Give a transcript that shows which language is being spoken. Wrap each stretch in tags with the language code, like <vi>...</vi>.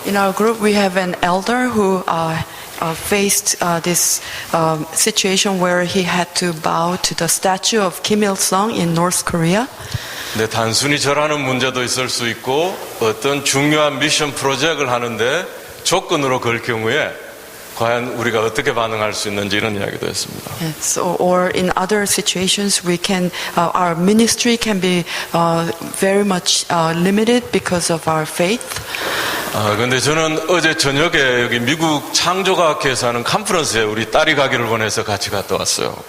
<en>In our group, we have an elder who faced this situation where he had to bow to the statue of Kim Il-sung in North Korea.</en> <ko>네, 단순히 절하는 문제도 있을 수 있고 어떤 중요한 미션 프로젝트를 하는데 조건으로 걸 경우에 과연 우리가 어떻게 반응할 수 있는지 이런 이야기도 했습니다.</ko> <en>Yes, or in other situations, we can our ministry can be very much limited because of our faith.</en> <ko>근데 저는 어제 저녁에 여기 미국 창조과학회에서 하는 컨퍼런스에 우리 딸이 가기를 원해서 같이 갔다 왔어요.</ko>